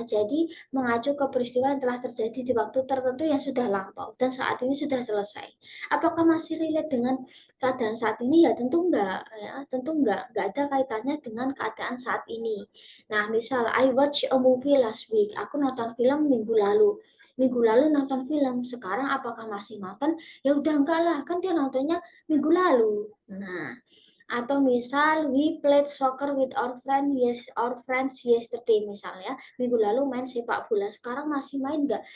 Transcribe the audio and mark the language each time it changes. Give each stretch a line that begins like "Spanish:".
Indonesian: Jadi mengacu ke peristiwa yang telah terjadi di waktu tertentu yang sudah lampau dan saat ini sudah selesai. Apakah masih relate dengan keadaan saat ini? Ya tentu enggak ya. Tentu enggak. Enggak ada kaitannya dengan keadaan saat ini. Nah, misal
English: I watch a movie last week.
Indonesian: Aku nonton film minggu lalu. Minggu lalu nonton film, sekarang apakah masih nonton? Ya udah enggak lah, kan dia nontonnya minggu lalu. Nah, atau misal
English: we played soccer with our friends yesterday
Indonesian: misalnya, minggu lalu main sepak bola, sekarang masih main enggak?